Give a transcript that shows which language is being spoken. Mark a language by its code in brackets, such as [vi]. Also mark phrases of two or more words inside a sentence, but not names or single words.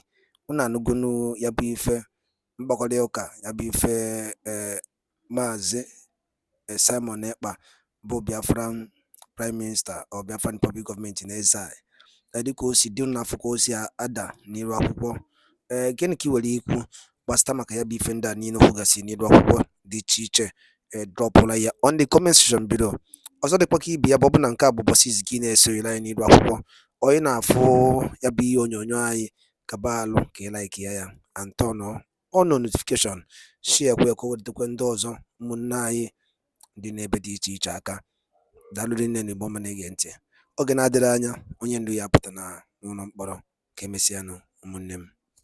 [ig] Unu anụgonu ya bụ ife mkpakọrịta ụka ya bụ ife Maazị Simon Ekpa bụ [en] Biafran Prime Minister or Biafran Republic Government [ig] na-eze anyị dịka o si dị n'afọ ka o si ada n'iru akwụkwọ. Gịnị ka ị nwere ikwu gbasịta maka ya bụ ife ndị a niile kwugasị n'iru akwụkwọ dị iche iche? Dropụla ya [en] on the comment section below. [ig] Ọzọ dịkwa ka ibe ya bụ ọbụna nke a bụ ụbọchị izizi gị na-esonyere anyị n'iru akwụkwọ, onye na-afụ ya bụ ihe onyonyo anyị kaba alụ ka ị like ya [en] and turn on notification, [ig] share kwe ka o wetakwa ndị ọzọ ụmụnne anyị dị n'ebe dị iche iche aka. Daalụ rinne na Igbo ọma na-ege ntị. Oge na-adịrị anya onye ndu ya apụta n'ụlọ mkpọrọ. Ka emesịanụ ụmụnne m.